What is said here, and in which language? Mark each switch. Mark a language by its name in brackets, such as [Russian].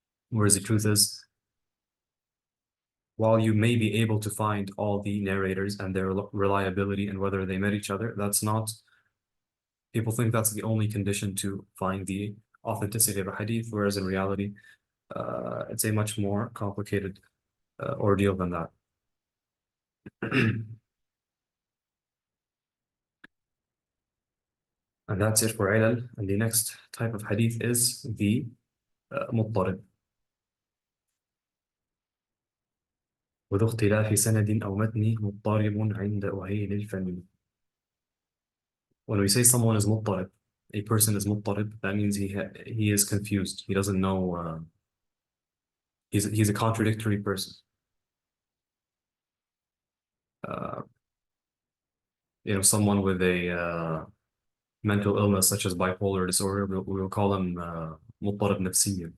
[English] Whereas the truth is, while you may be able to find all the narrators and their reliability and whether they met each other, people think that's the only condition to find the authenticity of a hadith, whereas in reality, it's a much more complicated ordeal than that. And that's it for ilal. And the next type of hadith is the مضطرب. [Arabic] وذو اختلاف سند أو متن مضطرب عند أهيل الفم. [English] When we say someone is مضطرب, a person is مضطرب, that means he is confused. He doesn't know. He's a contradictory person. Someone with a mental illness such as bipolar disorder, we will call him [Arabic] مضطرب نفسيا.